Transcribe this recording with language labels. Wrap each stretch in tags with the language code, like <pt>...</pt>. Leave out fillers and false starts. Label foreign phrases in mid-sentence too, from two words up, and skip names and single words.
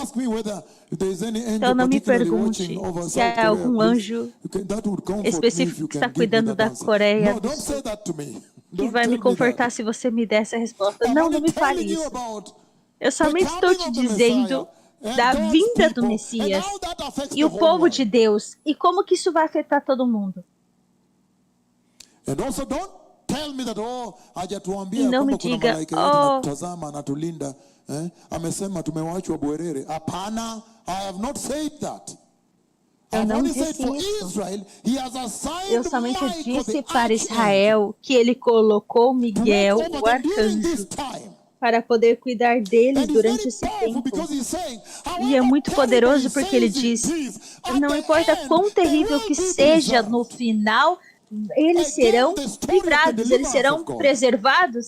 <pt>Então não me pergunte se há algum anjo específico que está cuidando da Coreia do Sul que vai me confortar se você me der essa resposta. Não me fale isso. Eu somente estou te dizendo da vinda do Messias e o povo de Deus e como que isso vai afetar todo mundo. E não me diga,</pt> <sw>amesema tumewachwa bwerere. Hapana,</sw> <en>I have not said that.</en> <pt>Eu não disse isso. Eu somente disse para Israel que ele colocou Miguel, o arcanjo, para poder cuidar deles durante esse tempo. E é muito poderoso porque ele diz, não importa quão terrível que seja no final, eles serão livrados, eles serão preservados.</pt>